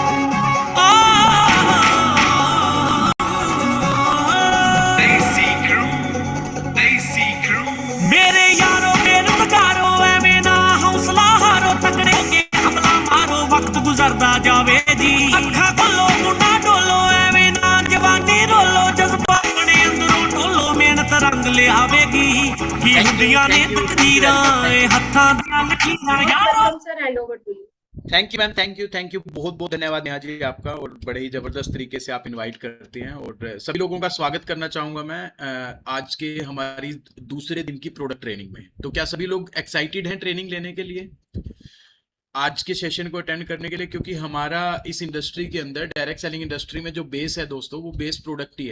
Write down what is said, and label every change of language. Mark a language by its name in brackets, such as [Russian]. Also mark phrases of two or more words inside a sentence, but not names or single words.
[Punjabi] ਮੇਰੇ ਯਾਰੋ ਬੇਰੁਜ਼ਗਾਰੋ ਐਵੇਂ ਨਾ ਹੌਸਲਾ ਹਾਰੋ, ਤਕੜੇ ਕੇ ਹਮਲਾ ਮਾਰੋ, ਵਕਤ ਗੁਜ਼ਰਦਾ ਜਾਵੇ ਜੀ। ਅੱਖਾਂ ਖੋਲ੍ਹੋ ਮੁੰਡਾ ਡੋਲੋ, ਐਵੇਂ ਨਾ ਜਵਾਨੀ ਰੋਲੋ, ਜਜ਼ਬਾ ਅਪਣੇ ਅੰਦਰੋਂ ਟੋਲੋ, ਮਿਹਨਤ ਰੰਗ ਲੈ ਆਵੇਗੀ। ਕੀ ਹੁੰਦੀਆਂ ਨੇ ਤਕਦੀਰਾਂ ਹੱਥਾਂ ਦੀ ਲਕੀਰਾਂ ਯਾਰੋ। [English] Sir hand over to you. Thank you ma'am, thank you [Hindi] बहुत बहुत धन्यवाद नेहा जी आपका, और बड़े ही जबरदस्त तरीके से आप इनवाइट करते हैं। और सभी लोगों का स्वागत करना चाहूंगा मैं आज के हमारी दूसरे दिन की [English] product training [Hindi] में। तो क्या सभी लोग एक्साइटेड हैं ट्रेनिंग लेने के लिए, आज के सेशन को अटेंड करने के लिए? क्योंकि हमारा इस इंडस्ट्री के अंदर, [English] direct selling industry [Hindi] में जो बेस है दोस्तों, वो बेस प्रोडक्ट ही है।